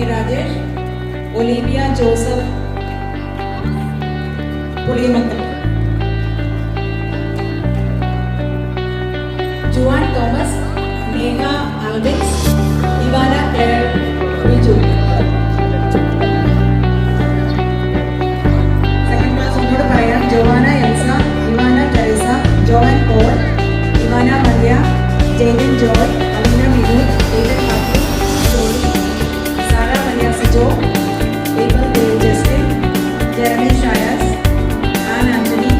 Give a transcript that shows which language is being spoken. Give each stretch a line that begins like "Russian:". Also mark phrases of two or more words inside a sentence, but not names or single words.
English: Rajesh, Olivia Joseph Pulimakal, Juan Thomas, Neha Albix, Ivana Claire Viju. Giovanna Elsa, Ivana Teresa, Joan Paul, Ivana Maria, Jaden Joy, Alina Vidu, David Matthew, Jody, Sarah Maria Sijo, Abel Dale Justin, Jeremy Shayas, Anna